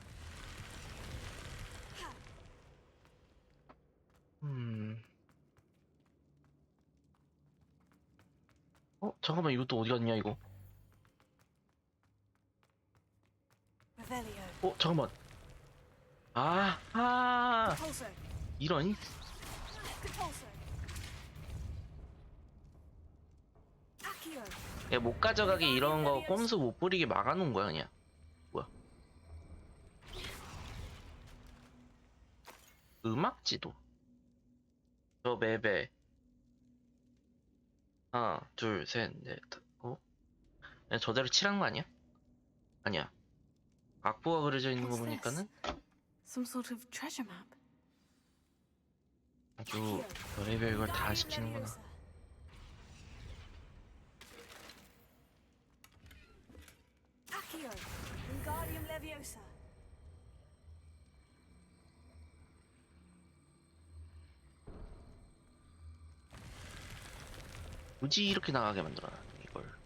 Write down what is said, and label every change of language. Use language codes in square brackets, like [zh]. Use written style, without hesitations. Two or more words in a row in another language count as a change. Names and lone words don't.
[ko] 잠깐만, 이것도 어디 갔냐, 이거? [en] Revelio. [ko] 잠깐만. [en] Pulso. [ko] 이런. [en] Pulso. Accio. [ko] 야, 못 가져가게 이런 거 꼼수 못 부리게 막아놓은 거야, 그냥. 뭐야. 음악지도. 저 맵에. 하나, 둘, 셋, 넷, 그냥 저대로 칠한 거 아니야? 아니야. 악보가 그려져 있는 거 [en] What's this? [ko] 보니까는 [en] Some sort of treasure map. [ko] 아주 별의별 걸 다 시키는구나. [en] Accio, Wingardium Leviosa. [ko] 굳이 이렇게 나가게 만들어놨네 이걸.